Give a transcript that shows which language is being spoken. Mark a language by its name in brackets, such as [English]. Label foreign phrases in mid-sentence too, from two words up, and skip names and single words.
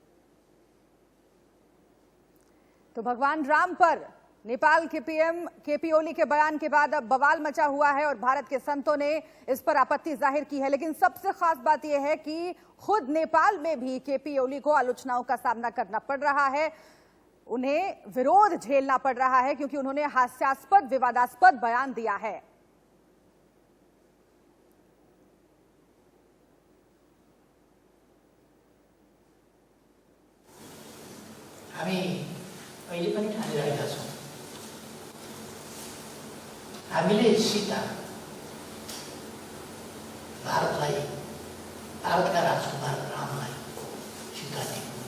[Hindi] तो भगवान राम पर नेपाल के पीएम केपी ओली के बयान के बाद अब बवाल मचा हुआ है और भारत के संतों ने इस पर आपत्ति जाहिर की है। लेकिन सबसे खास बात यह है कि खुद नेपाल में भी केपी ओली को आलोचनाओं का सामना करना पड़ रहा है, उन्हें विरोध झेलना पड़ रहा है क्योंकि उन्होंने हास्यास्पद, विवादास्पद बयान दिया है। [Nepali] अहिले पनि ठानिरहेका छौँ, हामीले सीता भारतलाई, भारतका राजकुमार रामलाई सीता दियौँ।